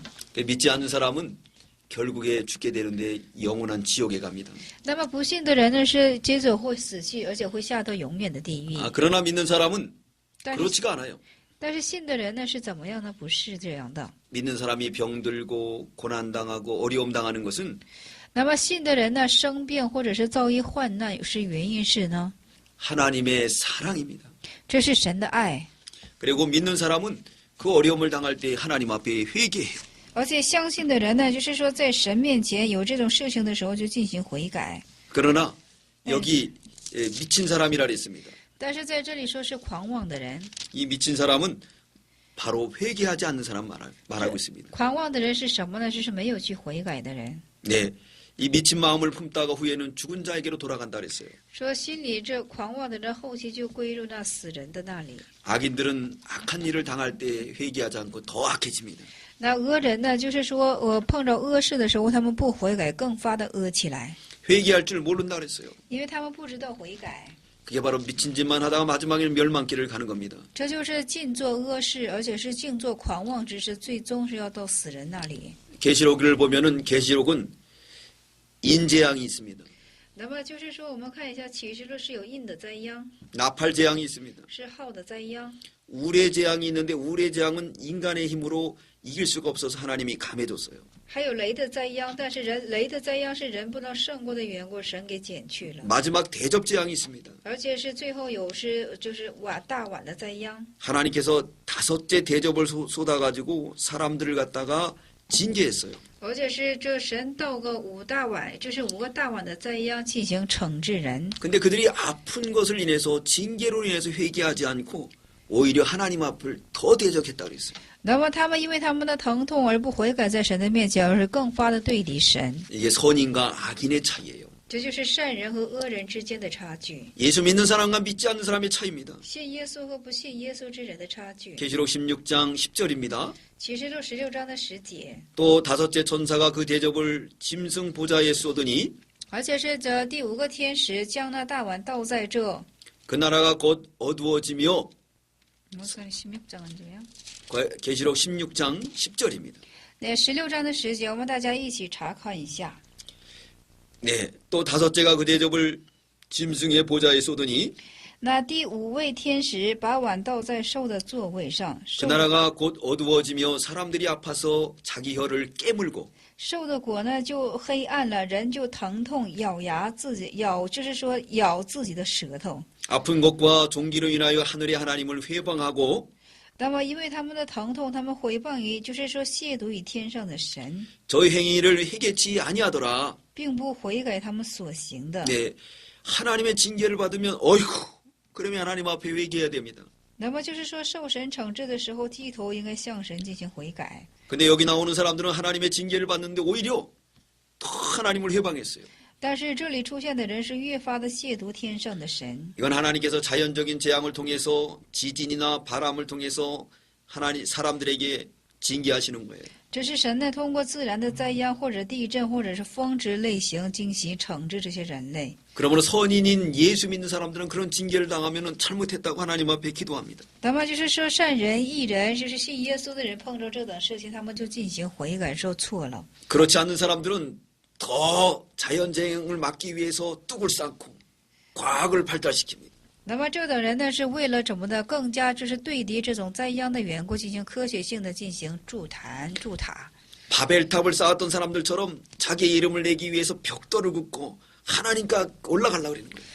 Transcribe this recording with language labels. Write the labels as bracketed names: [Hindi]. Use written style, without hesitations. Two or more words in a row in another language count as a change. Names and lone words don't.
[Korean] 믿지 않는 사람은 결국에 죽게 되는데 영원한 지옥에 갑니다. [Chinese] 那么不信的人呢，是接着会死去，而且会下到永远的地狱。 [Korean] 그러나 믿는 사람은 [Chinese] 但是 [Korean] 그렇지가 않아요. [Chinese] 但是信的人呢是怎么样呢？不是这样的。 [Korean] 믿는 사람이 병들고 고난당하고 어려움 당하는 것은 [Chinese] 那么信的人呢，生病或者是遭遇患难，是原因是呢？ [Korean] 하나님의 사랑입니다. [Chinese] 这是神的爱。 [Korean] 그리고 믿는 사람은 그 어려움을 당할 때 하나님 앞에 회개해요. [Chinese] 而且相信的人呢，就是说在神面前有这种事情的时候就进行悔改。 [Korean] 그러나 여기 미친 사람이라 그랬습니다. [Chinese] 但是在这里说是狂妄的人， [Korean] 이 미친 사람은 바로 회개하지 않는 사람 말하고 있습니다. [Chinese] 狂妄的人是什么呢？就是没有去悔改的人。 [Korean] 네, 이 미친 마음을 품다가 후에는 죽은 자에게로 돌아간다 그랬어요. [Chinese] 说心里这狂妄的人，后期就归入那死人的那里。 [Korean] 악인들은 악한 일을 당할 때 회개하지 않고 더 악해집니다. [Chinese] 那恶人呢，就是说碰着恶事的时候，他们不悔改，更发的恶起来， [Korean] 회개할 줄 모른다 그랬어요. [Chinese] 因为他们不知道悔改。 [Korean] 그게 바로 미친 짓만 하다가 마지막에는 멸망길을 가는 겁니다. [Chinese] 这就是尽做恶事，而且是尽做狂妄之事，最终是要到死人那里。 [Korean] 계시록을 보면은 계시록은 인재앙이 있습니다. [Chinese] 那么就是说，我们看一下启示录是有印的灾殃， [Korean] 나팔 재앙이 있습니다. [Chinese] 是号的灾殃， [Korean] 우레 재앙이 있는데 우레 재앙은 인간의 힘으로 이길 수가 없어서 하나님이 감해줬어요. [Chinese] 还有雷的灾殃，但是雷的灾殃是人不能胜过的缘故，神给减去了。 [Korean] 마지막 대접 재앙이 있습니다. [Chinese] 而且是最后就是大碗的灾殃， [Korean] 하나님께서 다섯째 대접을 쏟아가지고 사람들을 갖다가 징계했어요. [Chinese] 而且是这神倒个5大碗，就是5个大碗的灾殃进行惩治人。 [Korean] 근데 그들이 아픈 것을 인해서 징계로 인해서 회개하지 않고 오히려 하나님 앞을 더 대적했다 그랬어요. [Chinese] 那么他们因为他们的疼痛而不悔改，在神的面前，而是更发的对敌神。 [Korean] 이게 선인과 악인의 차이예요. [Chinese] 这就是善人和恶人之间的差距， [Korean] 예수 믿는 사람과 믿지 않는 사람의 차이입니다. [Chinese] 信耶稣和不信耶稣之人的差距。 [Korean] 계시록 16장 10절입니다. [Chinese] 启示录16章的10节， [Korean] 또 다섯째 천사가 그 대접을 짐승 보좌에 쏟으니 [Chinese] 而且是这第5个天使将那大碗倒在这。 [Korean] 그 나라가 곧 어두워지며 [Chinese] 我们看16章怎么样？ [Korean] 계시록 16장 10절입니다. [Chinese] 那16章的10节，我们大家一起查看一下。 [Korean] 네, 또 다섯째가 그 대접을 짐승의 보좌에 쏟으니 [Chinese] 那第5位天使把碗倒在兽的座位上， [Korean] 그 나라가 곧 어두워지며 사람들이 아파서 자기 혀를 깨물고 [Chinese] 兽的果呢就黑暗了，人就疼痛，咬牙自己就是说咬自己的舌头。 [Korean] 아픈 것과 종기로 인하여 하늘의 하나님을 회방하고 [Chinese] 那么因为他们的疼痛，他们毁谤于，就是说亵渎于天上的神， [Korean] 저 행위를 회개치 아니하더라. [Chinese] 并不悔改他们所行的。 [Korean] 네, 하나님의 징계를 받으면 어이구 그러면 하나님 앞에 회개해야 됩니다. [Chinese] 那么就是说受神惩治的时候，低头应该向神进行悔改。 [Korean] 근데 여기 나오는 사람들은 하나님의 징계를 받는데 오히려 더 하나님을 회방했어요. [Chinese] 但是这里出现的人是越发的亵渎天上的神， [Korean] 이건 하나님께서 자연적인 재앙을 통해서 지진이나 바람을 통해서 하나님 사람들에게 징계하시는 거예요. [Chinese] 这是神呢通过自然的灾殃或者地震或者是风之类型进行惩治这些人类。 [Korean] 그러므로 선인인 예수 믿는 사람들은 그런 징계를 당하면 잘못했다고 하나님 앞에 기도합니다. [Chinese] 那么就是说善人义人，就是信耶稣的人碰着这等事情，他们就进行悔改，受错了。 [Korean] 그렇지 않는 사람들은 더 자연재앙을 막기 위해서 뚝을 쌓고 과학을 발달시킵니다. [Chinese] 那么这等人呢是为了怎么的更加就是对敌这种灾殃的缘故，进行科学性的进行筑塔。 [Korean] 바벨탑을 쌓았던 사람들처럼 자기의 이름을 내기 위해서 벽돌을 긋고 하나님과 올라가려고 그러는 거예요.